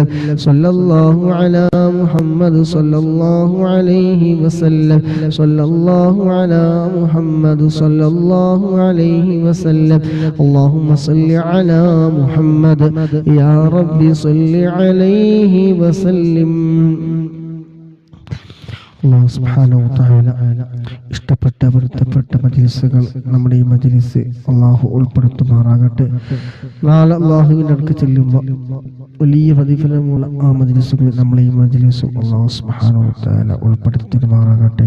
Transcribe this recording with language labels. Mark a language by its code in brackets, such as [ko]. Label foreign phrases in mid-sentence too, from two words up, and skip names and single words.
[ar] صلى الله على محمد صلى الله عليه وسلم. صلى الله على محمد صلى الله عليه وسلم. اللهم صل على محمد يا رب صل عليه وسلم. الله سبحانه وتعالى [ml] ഇഷ്ടപ്പെട്ട പൊരുത്തപ്പെട്ട മജ്ലിസുകൾ നമ്മുടെ ഈ മജ്ലിസ് അല്ലാഹു ഉൾപ്പെടുത്തുമാറാകട്ടെ. നാളെ അല്ലാഹുവിന്റെ അടുക്കൽ ചെല്ലുമ്പോൾ വലിയ പ്രതിഫലമുള്ള ആ മജ്ലിസുകൾ നമ്മുടെ ഈ മജ്ലിസും [ar] الله سبحانه وتعالى [ml] ഉൾപ്പെടുത്തുമാറാകട്ടെ.